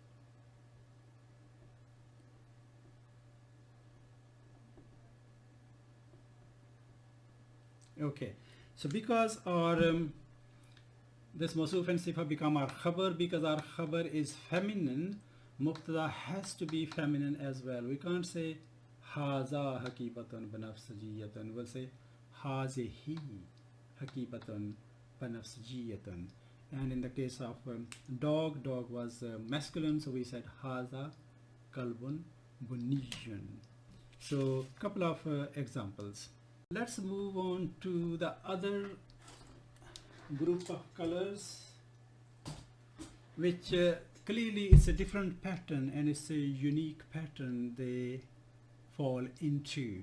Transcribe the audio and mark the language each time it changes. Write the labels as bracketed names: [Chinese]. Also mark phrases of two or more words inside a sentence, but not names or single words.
[English] Okay, so because our this mawsuf and sifa become our khabar, because our khabar is feminine, mubtada has to be feminine as well. We can't say [Arabic] هذا حقيقةً بنفسجيةً. [English] We'll say [Arabic] هذه حقيقةً بنفسجيةً. [English] And in the case of dog was masculine, so we said [Arabic] هذا كلبٌ بنيٌّ. [English] So couple of examples. Let's move on to the other group of colors, which clearly it's a different pattern and it's a unique pattern they fall into.